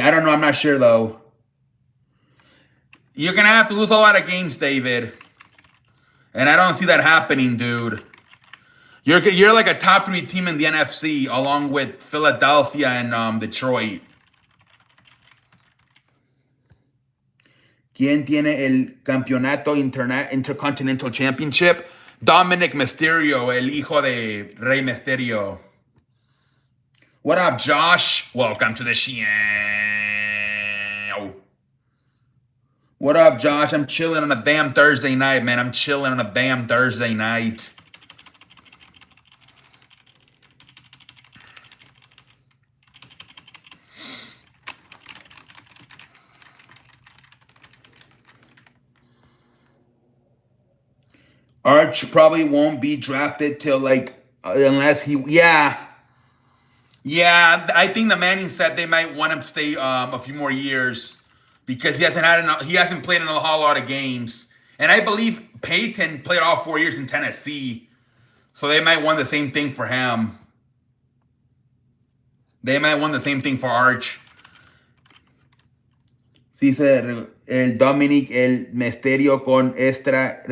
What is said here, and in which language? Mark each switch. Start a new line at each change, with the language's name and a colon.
English: I don't know. I'm not sure, though. You're going to have to lose a lot of games, David. And I don't see that happening, dude. You're like a top 3 team in the NFC, along with Philadelphia and Detroit.
Spanish: ¿Quién tiene el campeonato Intercontinental Championship? Dominic Mysterio, el hijo de Rey Mysterio.
English: What up, Josh? Welcome to the show. What up, Josh? I'm chilling on a damn Thursday night, man. I'm chilling on a damn Thursday night. Arch probably won't be drafted till like unless he yeah, I think the Manning said they might want him to stay a few more years because he hasn't played in a whole lot of games, and I believe Peyton played all 4 years in Tennessee, so they might want the same thing for him. They might want the same thing for Arch.
Spanish: Sí, el Dominic, el Misterio con Extra.